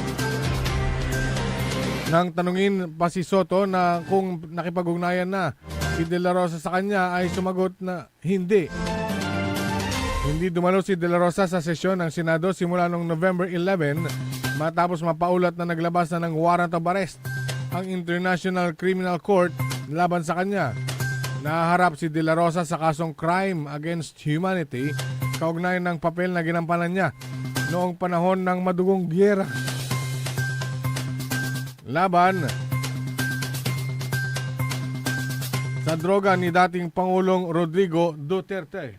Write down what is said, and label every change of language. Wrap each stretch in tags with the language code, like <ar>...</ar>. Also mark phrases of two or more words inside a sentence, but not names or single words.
<tl>Nang tanungin pa si Soto na kung nakipag-ugnayan na si de la Rosa sa kanya, ay sumagot na hindi. Hindi dumalo si de la Rosa sa sesyon ng Senado simula noong November 11 matapos mapaulat na naglabas na ng</tl> <en>warrant of arrest</en> <tl>ang International Criminal Court laban sa kanya. Naharap si de la Rosa sa kasong</tl> <en>crime against humanity</en> <tl>kaugnay ng papel na ginampanan niya noong panahon ng madugong giyera laban sa droga ni dating Pangulong Rodrigo Duterte.</tl>